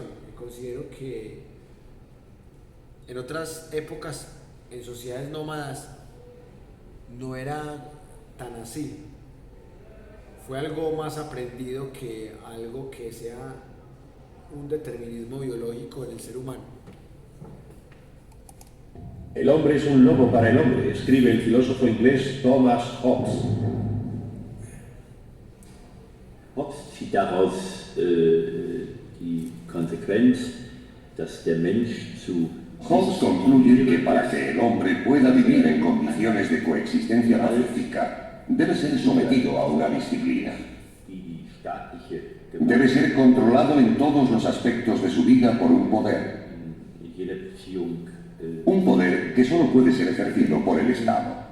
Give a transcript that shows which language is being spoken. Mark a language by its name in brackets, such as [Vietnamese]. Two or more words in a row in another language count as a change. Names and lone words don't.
[Spanish] Considero que en otras épocas, en sociedades nómadas, no era tan así. Fue algo más aprendido que algo que sea un determinismo biológico en el ser humano. El hombre es un lobo para el hombre, escribe el filósofo inglés Thomas Hobbes. [German] Hobbes zieht daraus die Konsequenz, dass der Mensch zu [Spanish] Hobbes concluye que para que el hombre pueda vivir en condiciones de coexistencia pacífica, debe ser sometido a una disciplina. Debe ser controlado en todos los aspectos de su vida por un poder. Un poder que solo puede ser ejercido por el Estado.